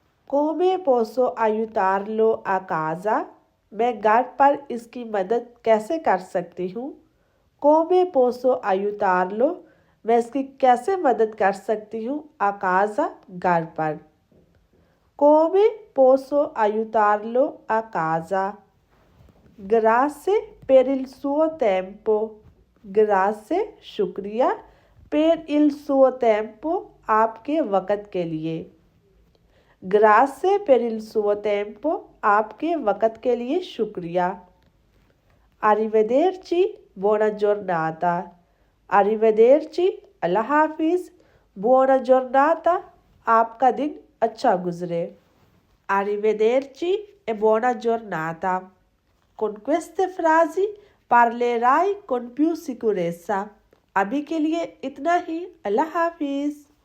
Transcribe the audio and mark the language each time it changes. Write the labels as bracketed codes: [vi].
[it] come posso aiutarlo a casa, [hi] मैं घर पर इसकी मदद कैसे कर सकती हूँ। [it] come posso aiutarlo [hi] मैं इसकी कैसे मदद कर सकती हूँ, [it] a casa [hi] घर पर। [it] come posso aiutarlo a casa। grazie per il suo tempo, grazie [hi] शुक्रिया, [it] per il suo tempo [hi] आपके वक़्त के लिए, [it] grazie per il suo tempo [hi] आपके वक़्त के लिए शुक्रिया। [it] Arrivederci, buona giornata, arrivederci, [hi] अल्लाह हाफिज़, [it] buona giornata, [hi] आपका दिन अच्छा गुजरे। [it] Arrivederci e buona giornata. Con queste frasi parlerai con più sicurezza. [hi] अभी के लिए इतना ही, अल्लाह हाफिज़।